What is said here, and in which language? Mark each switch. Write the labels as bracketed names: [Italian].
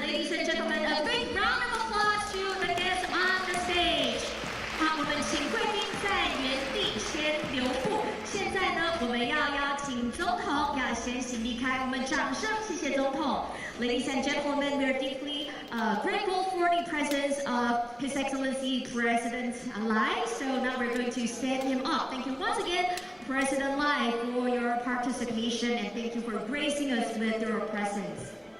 [English] Ladies and gentlemen, a big round of applause to the guests on the stage. [Chinese] 好，我们请贵宾在原地先留步。现在呢，我们要邀请总统要先行离开，我们掌声谢谢总统。 [English] Ladies and gentlemen, we are deeply grateful for the presence of His Excellency President Lai. So now we're going to stand him up. Thank you once again, President Lai, for your participation, and thank you for gracing us with your presence.